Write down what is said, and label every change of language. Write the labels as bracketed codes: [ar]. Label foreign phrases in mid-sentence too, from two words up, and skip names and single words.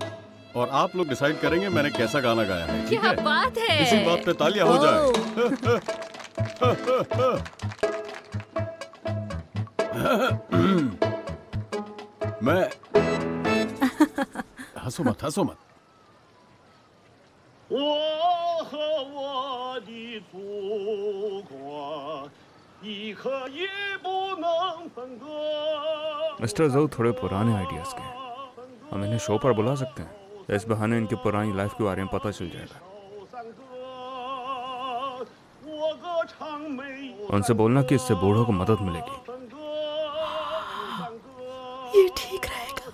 [hi] और आप लोग डिसाइड करेंगे मैंने कैसा गाना गाया है। ठीक क्या है? बात है। इसी बात पे तालियां हो जाए। मैं हंसो मत, हंसो मत। [zh] 我和我的祖国一刻也不能分割。 [hi] मिस्टर जू थोड़े पुराने आइडियाज के हैं। हम इन्हें शो पर बुला सकते हैं। इस बहाने इनकी पुरानी लाइफ के बारे में पता चल जाएगा। उनसे बोलना कि इससे बूढ़ों को मदद मिलेगी। ये ठीक रहेगा।